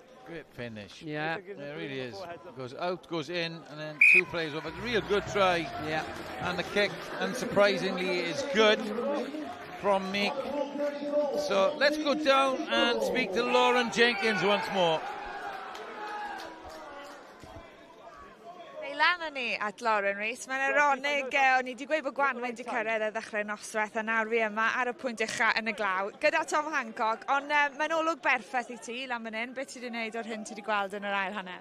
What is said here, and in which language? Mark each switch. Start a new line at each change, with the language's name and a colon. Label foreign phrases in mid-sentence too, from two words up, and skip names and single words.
English: Great finish. Yeah. It really is. Goes out, goes in, and then 2 players over. Real good try. Yeah. And the kick, unsurprisingly, is good from Meek. So let's go down and speak to Lauren Jenkins once more.
Welsh: Lan ni at Lauren Rees. Mae'n ironig, o'n i wedi gweud bod Gwanwyn wedi cyrraedd y ddechrau noswaith a nawr fi yma ar y pwynt ucha yn y glaw gyda Tom Hancock, ond mae'n olwg berffaith i ti lan fan hyn. Beth ti wedi gwneud o'r hyn ti wedi gweld yn yr ail hanner?